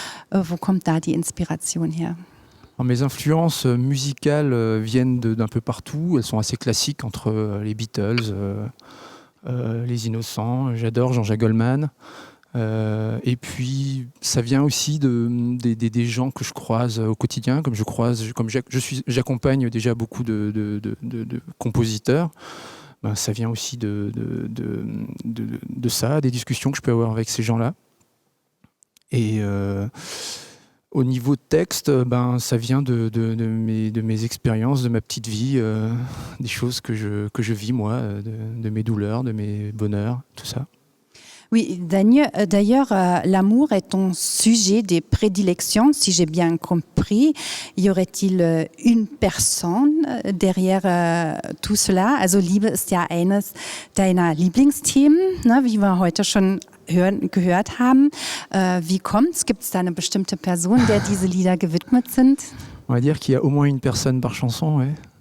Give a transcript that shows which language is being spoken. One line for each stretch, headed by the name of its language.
German: Wo kommt da die Inspiration her?
French: Alors, mes influences musicales viennent d'un peu partout. Elles sont assez classiques entre les Beatles, les Innocents. J'adore Jean-Jacques Goldman. Et puis, ça vient aussi des gens que je croise au quotidien, j'accompagne déjà beaucoup de compositeurs. Ben, ça vient aussi de ça, des discussions que je peux avoir avec ces gens-là. Et au niveau de texte, ben, ça vient de mes expériences, de ma petite vie, des choses que je vis moi, de mes douleurs, de mes bonheurs, tout ça. Oui, d'ailleurs, l'amour est ton sujet de prédilection, si j'ai bien compris. Y aurait-il une personne derrière tout cela?
German: Also Liebe ist ja eines deiner Lieblingsthemen, ne, wie wir heute schon gehört haben. Wie kommt's? Gibt es da eine bestimmte Person, der diese Lieder gewidmet sind?
French: On va dire qu'il y a au moins une personne par chanson, ouais.